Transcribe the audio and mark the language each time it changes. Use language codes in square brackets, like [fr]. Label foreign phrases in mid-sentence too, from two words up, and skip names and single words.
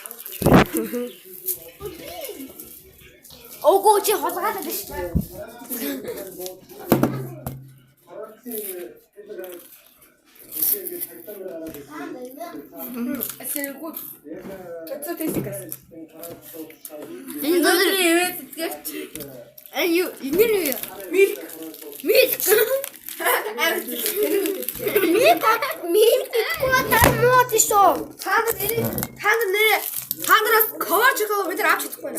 [mn] Ого чи хулгаад байдаг шүү. [fr] C'est gut. [de] Kannst du das essen? [mn] Хангараас cover чигээ бид авч чадахгүй байна.